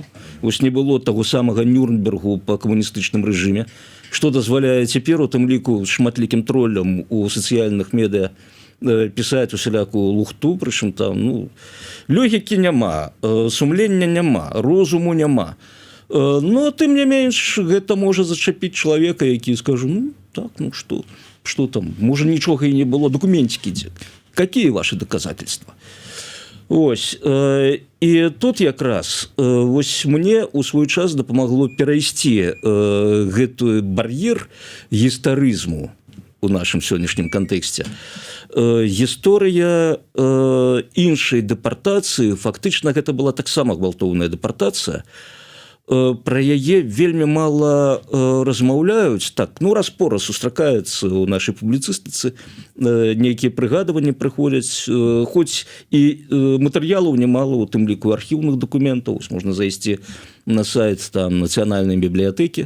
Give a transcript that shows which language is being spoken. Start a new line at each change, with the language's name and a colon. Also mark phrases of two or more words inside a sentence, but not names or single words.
Belarusian: Вось не было таго самага Нюрнбергу па камуністычным рэжыме, што дазваляе цяпер у тым ліку шматлікім троллям у сацыяльных медыа пісаць усялякую лухту, прычым там логікі няма, сумлення няма, розуму няма. Тым не менш, гэта можа зачапіць чалавека, які скажу, что там, можа нічога і не было, документики дзе.
Russian: Какие ваши доказательства?
Belarusian: Ось, і тут якраз вось мне ў свой час дапамагло перайсці гэты бар'ер гістарызму у нашым сённяшнім кантэксце. Гісторыя іншай дэпартацыі, фактычна гэта была таксама гвалтоўная дэпартацыя, про яе вельмі мала размаўляюць, так, раз-пораз сустракаецца ў нашай публіцыстыцы, нейкія прыгадыванні прыходзяць, хоць і матэрыялаў немало, у тым ліку архіўных дакументаў, можна зайсці на сайт там нацыянальнай бібліятэкі.